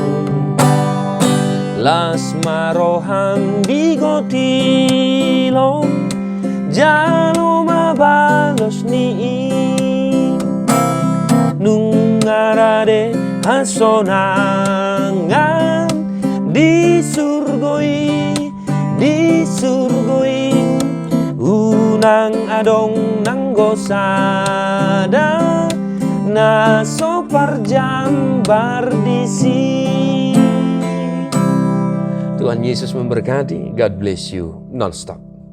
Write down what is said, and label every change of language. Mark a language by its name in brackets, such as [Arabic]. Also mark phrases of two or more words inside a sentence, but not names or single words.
[Batak Toba] las maroham di gotilong jalo mabalos ni nungarade hasonangan disurgoi dong nanggosada na so parjambar disi. [Indonesian] Tuhan Yesus memberkati. [English] God bless you non-stop.